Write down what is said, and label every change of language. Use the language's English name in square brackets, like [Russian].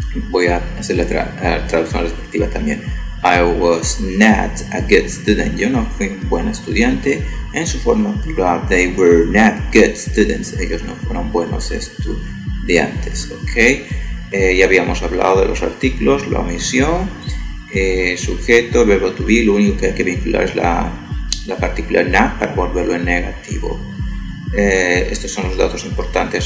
[Spanish] Voy a hacer la traducción respectiva también. [English] I was not a good student. [Spanish] Yo no fui un buen estudiante. En su forma plural, [English] they were not good students. [Spanish] Ellos no fueron buenos estudiantes, ¿ok? Ya habíamos hablado de los artículos, la omisión, sujeto, verbo to be. Lo único que hay que vincular es la partícula not para volverlo en negativo. Estos son los datos importantes.